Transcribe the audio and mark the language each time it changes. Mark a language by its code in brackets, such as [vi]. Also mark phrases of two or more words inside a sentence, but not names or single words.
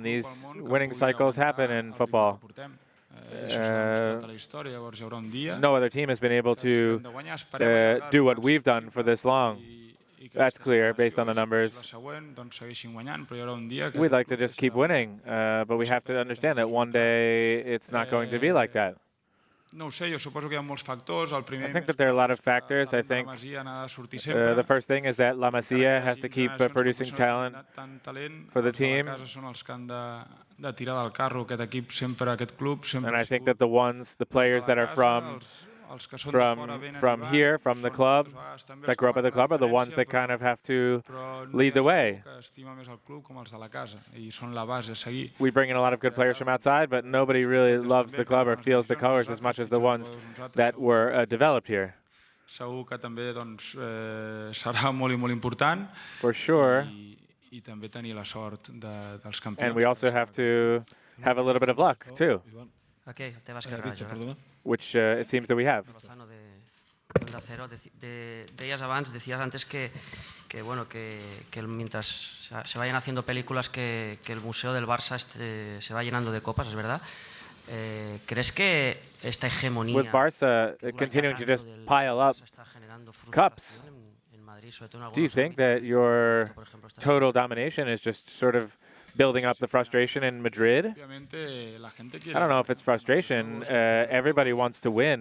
[en] These winning cycles happen in football. No other team has been able to do what we've done for this long. That's clear based on the numbers. We'd like to just keep winning, but we have to understand that one day it's not going to be like that. [ca] No ho sé, jo suposo que hi ha molts factors. El primer, [en] I think that there are a lot of factors. I think the first thing is that La Masia has to keep producing talent for the team. [ca] Són els que han de tirar del carro, aquest equip sempre, aquest club sempre. [en] And I think that the players that are from here, from the club, that grow up at the club, are the ones that kind of have to lead the way. We bring in a lot of good players from outside, but nobody really loves the club or feels the colors as much as the ones that were developed here. [ca] Segur que també doncs, serà molt i molt important. [en] For sure. [ca] I també tenir la sort dels campions. [en] And we also have to have a little bit of luck, too. [es] Okay, te vas a quedar, [en] which it seems that we have. [es] Decías antes que mientras se vayan haciendo películas que el museo del Barça se va llenando de copas, es verdad. ¿Crees que esta hegemonía [en] with Barca continuing to just pile up cups, do you think that your total domination is just sort of building up the frustration in Madrid? I don't know if it's frustration. Everybody wants to win.